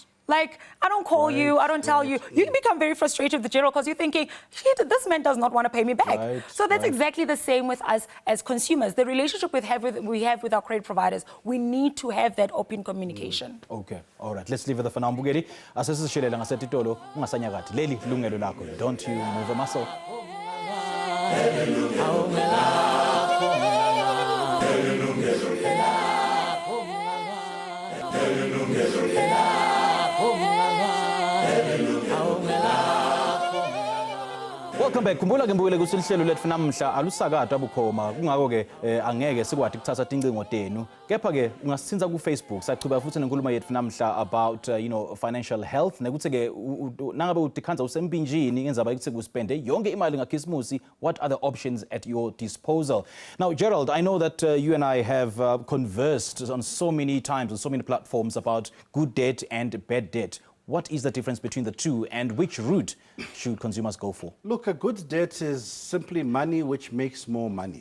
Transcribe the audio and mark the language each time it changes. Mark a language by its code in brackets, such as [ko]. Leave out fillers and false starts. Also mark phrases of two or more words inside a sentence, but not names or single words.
[en] Like, I don't call you, I don't tell you. You become very frustrated with Gerald because you're thinking, shit, this man does not want to pay me back. So that's exactly the same with us as consumers. The relationship we have with our credit providers, we need to have that open communication. Okay, all right. Let's leave it for now. [ss] Mbukeli, asesishilela ngasetitolo ungasanyakathi. Leli Yilungelo Lakho. [en] Don't you move a muscle. Welcome back. [ss] Khumbula ke mbukele ukuthi lihlelo lethu namhla alusakadwa bukhoma kungako ke angeke sikwathi kuthatha tincingo tenu kepha ke ungasithinza ku Facebook sachubeka futhi nenkulumo yethu namhla [en] about financial health [ss] nekuthi ke nangabe udikhanza usempinjini ngenzaba ukuthi kuspende yonke imali ngakhisimusi. [en] What are the options at your disposal? Now Gerald, I know that you and I have conversed on so many times on so many platforms about good debt and bad debt. What is the difference between the two, and which route should consumers go for? Look, a good debt is simply money which makes more money.